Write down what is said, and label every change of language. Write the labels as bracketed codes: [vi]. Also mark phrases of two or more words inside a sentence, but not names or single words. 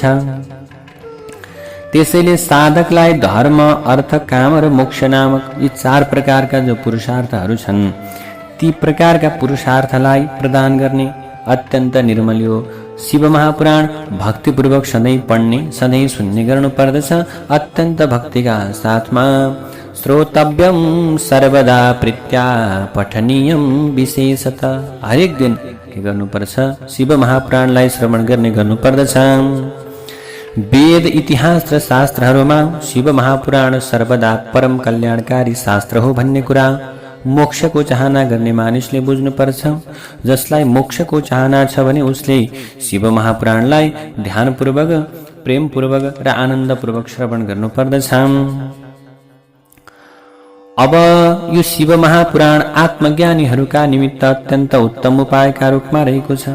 [ne] त्यसैले साधकलाई धर्म, अर्थ, काम र मोक्ष नामक यी 4 प्रकारका जो पुरुषार्थहरू छन् ती प्रकारका पुरुषार्थलाई प्रदान गर्ने अत्यन्त निर्मल यो शिव महापुराण भक्तिपूर्वक सधैँ पढ्ने, सधैँ सुन्ने गर्नुपर्दछ। अत्यन्त भक्तिका साथमा [sa] श्रोतव्यम सर्वदा प्रीत्या पठनीयम विशेषत। [ne] हरेक दिन के गर्नुपर्छ? शिव महापुराणलाई श्रवण गर्ने गर्नुपर्दछ। वेद, इतिहास र शास्त्रहरूमा शिव महापुराण सर्वदा परम कल्याणकारी शास्त्र हो भन्ने कुरा मोक्षको चाहना गर्ने मानिसले बुझ्नुपर्छ। जसलाई मोक्षको चाहना छ भने उसले शिव महापुराणलाई ध्यानपूर्वक, प्रेमपूर्वक र आनन्दपूर्वक श्रवण गर्नुपर्दछ। अब यो शिव महापुराण आत्मज्ञानीहरूका निमित्त अत्यन्त उत्तम उपायका रूपमा रहेको छ।